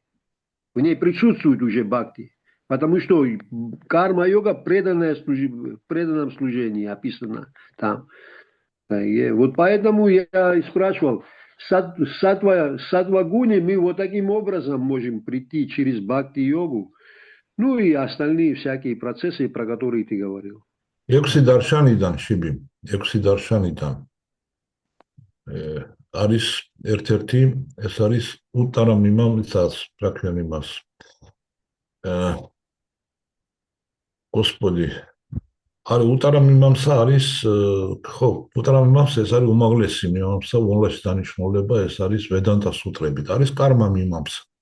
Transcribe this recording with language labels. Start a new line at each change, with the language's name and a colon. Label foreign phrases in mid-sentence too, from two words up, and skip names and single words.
Russian: В ней присутствует уже бхакти. Потому что карма-йога в преданном служении описана там. Вот поэтому я и спрашивал, сатвагуни мы вот таким образом можем прийти через бхакти-йогу, ну и остальные всякие процессы, про которые ты говорил.
Georgian: Ექვსი დარშანიდან შიბი, ექვსი დარშანიდან არის ერთ-ერთი, ეს არის უტარა მიმამცაც, რა ქვია იმას. Господи, არის უტარა მიმამცა არის, ხო, უტარა მიმამცა ეს არის უმაღლესი მიმამცა, უმაღლესი დანიშნულება, ეს არის ვედანტა სუტრებით, არის კარმა მიმამცა.